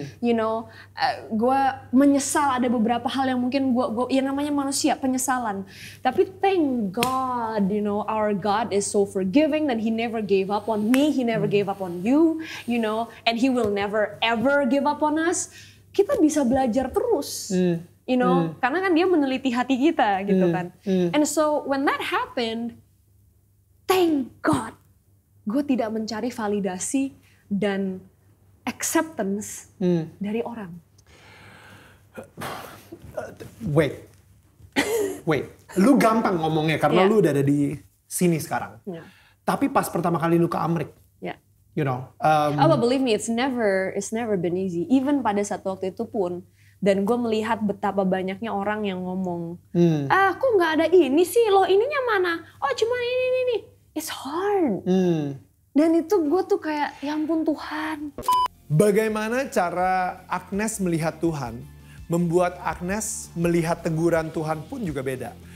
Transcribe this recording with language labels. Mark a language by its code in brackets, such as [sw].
[id] You know, gue menyesal ada beberapa hal yang mungkin gue ya namanya manusia, penyesalan. [en] Tapi thank God, you know, our God is so forgiving that He never gave up on me, He never gave up on you, you know, and He will never ever give up on us. [id] Kita bisa belajar terus. You know, karena kan dia meneliti hati kita gitu kan. [en] And so when that happened, thank God, [id] gue tidak mencari validasi dan acceptance dari orang. Wait, lu gampang ngomongnya karena lu udah ada di sini sekarang. Tapi pas pertama kali lu ke Amrik, you know. [en] But believe me, it's never been easy. [id] Even pada saat waktu itu pun. Dan gue melihat betapa banyaknya orang yang ngomong, kok nggak ada ini sih, lo ininya mana? Oh cuma ini. [en] It's hard. [id] Dan itu gue tuh kayak, ya ampun Tuhan. Bagaimana cara Agnes melihat Tuhan, membuat Agnes melihat teguran Tuhan pun juga beda.